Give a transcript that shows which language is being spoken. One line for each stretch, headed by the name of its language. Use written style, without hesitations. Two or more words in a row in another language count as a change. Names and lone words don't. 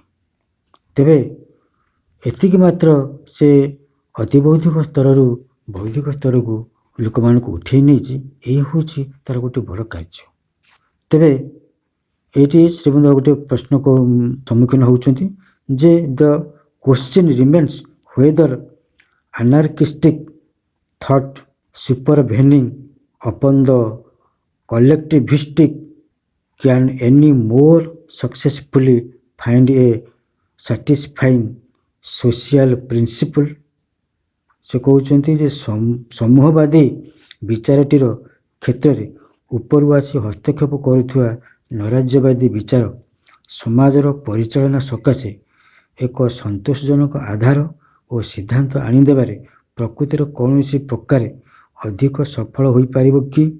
Odia: ତେବେ ଏତିକି ମାତ୍ର ସେ ଅତିବୌଦ୍ଧିକ ସ୍ତରରୁ ବୌଦ୍ଧିକ ସ୍ତରକୁ ଲୋକମାନଙ୍କୁ ଉଠେଇ ନେଇଛି। ଏହି ହେଉଛି ତାର ଗୋଟେ ବଡ଼ କାର୍ଯ୍ୟ। ତେବେ ଏଇଠି ଶ୍ରୀବନ୍ଧ ଗୋଟେ ପ୍ରଶ୍ନ ସମ୍ମୁଖୀନ ହେଉଛନ୍ତି ଯେ
English: the question remains whether anarchistic thought supervening upon the collectivistic can any more successfully find a satisfying social principle।
Odia: ସେ କହୁଛନ୍ତି ଯେ ସମୂହବାଦୀ ବିଚାରଟିର କ୍ଷେତ୍ରରେ ଉପରୁ ଆସି ହସ୍ତକ୍ଷେପ କରୁଥିବା ନୈରାଜ୍ୟବାଦୀ ବିଚାର ସମାଜର ପରିଚାଳନା ସକାଶେ ଏକ ସନ୍ତୋଷଜନକ ଆଧାର ଓ ସିଦ୍ଧାନ୍ତ ଆଣିଦେବାରେ ପ୍ରକୃତିର କୌଣସି ପ୍ରକାରେ ଅଧିକ ସଫଳ ହୋଇପାରିବ କି?